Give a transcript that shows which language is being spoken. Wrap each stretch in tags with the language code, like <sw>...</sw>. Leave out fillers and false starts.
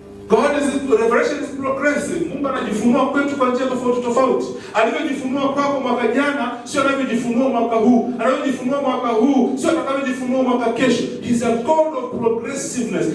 <en>Revelation is progressive.</en> <sw>Mungu anajifunua kwetu kwa njia tofauti tofauti. Alivyojifunua kwako mwaka jana sio anavyojifunua mwaka huu. Anavyojifunua mwaka huu sio atakavyojifunua mwaka kesho.</sw> <en>He's a God of progressiveness.</en>